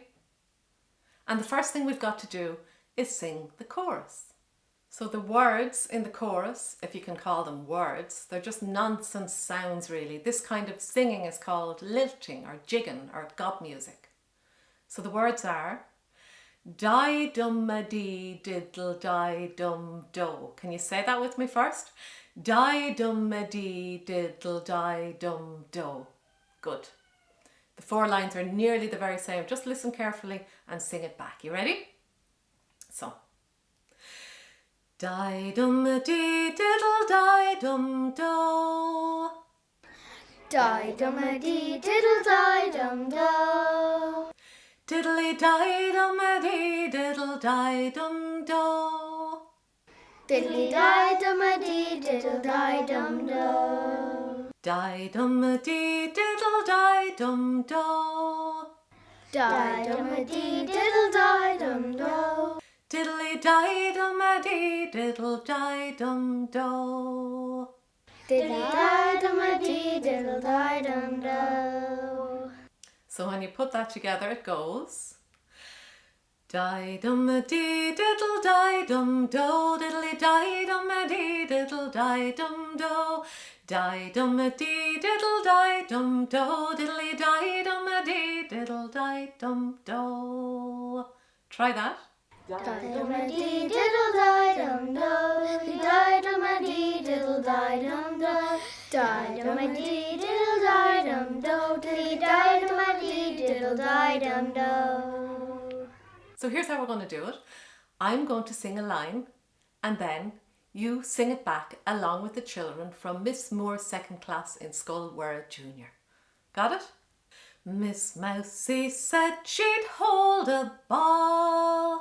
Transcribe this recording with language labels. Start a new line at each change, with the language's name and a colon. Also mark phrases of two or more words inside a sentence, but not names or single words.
English: And the first thing we've got to do is sing the chorus. So the words in the chorus, if you can call them words, they're just nonsense sounds really. This kind of singing is called lilting or jigging or gob music. So the words are di-dum-a-dee diddle-di-dum-do. Can you say that with me first? Di-dum-a-dee diddle-di-dum-do. Good. The 4 lines are nearly the very same. Just listen carefully and sing it back. You ready? So. Di-dum-a-dee diddle-di-dum-do. Di-dum-a-dee diddle-di-dum-do. Diddly-di-dum-a-dee diddle-di-dum-do. Diddly-di-dum-a-dee diddle-di-dum-do. Di-dum-a-dee diddle-di-dum-do. Di-dum-a-dee diddle-di-dum-do. Diddly-di-dum-a-dee diddle-di-dum-do. Diddly-di-dum-a-dee diddle-di-dum-do. So when you put that together, it goes di-dum-a-dee diddle-di-dum-do, diddly-di-dum-a-dee diddle-di-dum-do, di-dum-a-dee diddle-di-dum-do, diddly-di-dum-a-dee diddle-di-dum-do. Try that. Di-dum-a-dee diddle-di-dum-do, di-di-dum-a-dee diddle-di-dum-do, di-dum-a-dee diddle-di-dum-do, di-di-dum-a-dee diddle-di-dum-do. So here's how we're going to do it. I'm going to sing a line and then you sing it back along with the children from Miss Mouire's second class in Scoil Junior. Got it? Miss Mousie said she'd hold a ball.